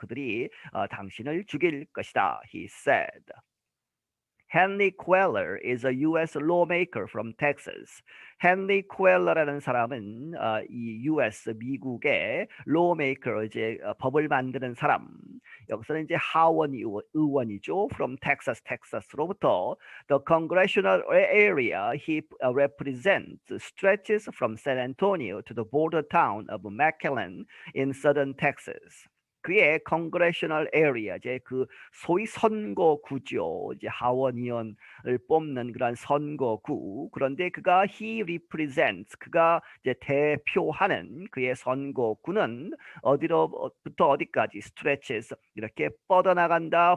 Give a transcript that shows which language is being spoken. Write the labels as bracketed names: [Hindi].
[Korean] 그들이 당신을 죽일 것이다. [English] He said. Henry Cuellar is a U.S. lawmaker from Texas. [Korean] 헨리 쿠엘러라는 사람은 이 U.S. 미국의 lawmaker, 이제 법을 만드는 사람. 여기서는 이제 하원 의원이죠. [English] From Texas, 텍사스로부터. The congressional area he represents stretches from San Antonio to the border town of McAllen in southern Texas. [Korean] 그의 congressional area, 이제 그 소위 선거구죠. 이제 하원의원을 뽑는 그런 선거구. 그런데 그가 [English] he represents, [Korean] 그가 이제 대표하는 그의 선거구는 어디로부터 어디까지 stretches, 이렇게 뻗어나간다.